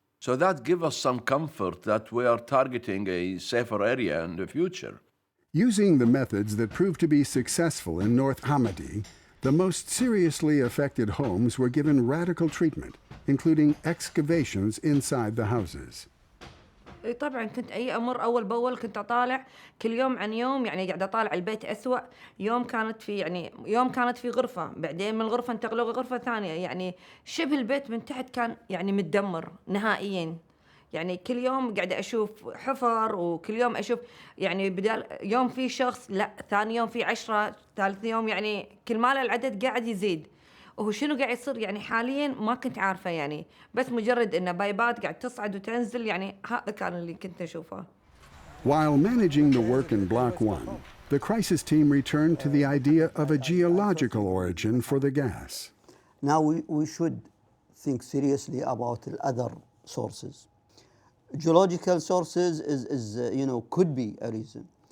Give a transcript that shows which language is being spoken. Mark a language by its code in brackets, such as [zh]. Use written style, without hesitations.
[en] So that gives us some comfort that we are targeting a safer area in the future. Using the methods that proved to be successful in North Hamadi, the most seriously affected homes were given radical treatment, including excavations inside the houses. [ar] طبعا كنت اي امر اول باول كنت اطالع كل يوم عن يوم يعني قاعد اطالع البيت اسوأ يوم كانت في غرفه بعدين من الغرفه انتقلوا غرفه ثانيه يعني شبه البيت من تحت كان يعني متدمر نهائيا يعني كل يوم قاعده اشوف حفر وكل يوم اشوف يعني بدال يوم في شخص لا ثاني يوم في 10 ثالث يوم يعني كل ما العدد قاعد يزيد وهو شنو قاعد يصير يعني حاليا ما كنت عارفه يعني بس مجرد انه بايبات قاعد تصعد وتنزل يعني هذا كان اللي كنت اشوفه. [en] While managing the work in Block 1, the crisis team returned to the idea of a geological origin for the gas. Now we should think seriously about the other sources. Geological sources could be a reason.